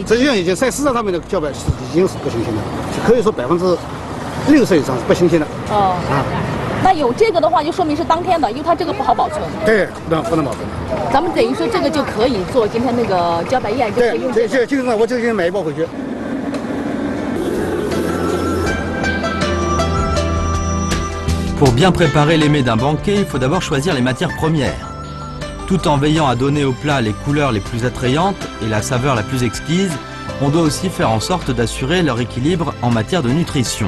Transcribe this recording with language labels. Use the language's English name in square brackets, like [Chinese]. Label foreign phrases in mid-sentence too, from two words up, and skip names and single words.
[Chinese] 经在市场上面的茭白已经是不新鲜的，可以说60%以上是不新鲜的。哦，啊，那有这个的话，就说明是当天的，因为它这个不好保存。对，不能保存。咱们等于说这个就可以做今天那个茭白宴，就可以用这个。就是我就先买一包回去。 [French] Pour bien préparer les mets d'un banquet, il faut d'abord choisir les matières premières. Tout en veillant à donner au plat les couleurs les plus attrayantes et la saveur la plus exquise, on doit aussi faire en sorte d'assurer leur équilibre en matière de nutrition.